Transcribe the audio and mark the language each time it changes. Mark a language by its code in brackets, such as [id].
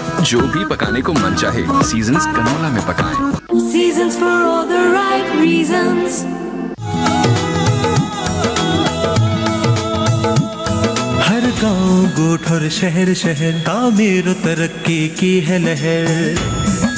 [hi] जो भी पकाने को मन चाहे सीजन्स कनोला में पकाएं। [en] Seasons for all the right reasons. [hi] हर गांव गोठ और शहर शहर तामीर तरक्की की है लहर।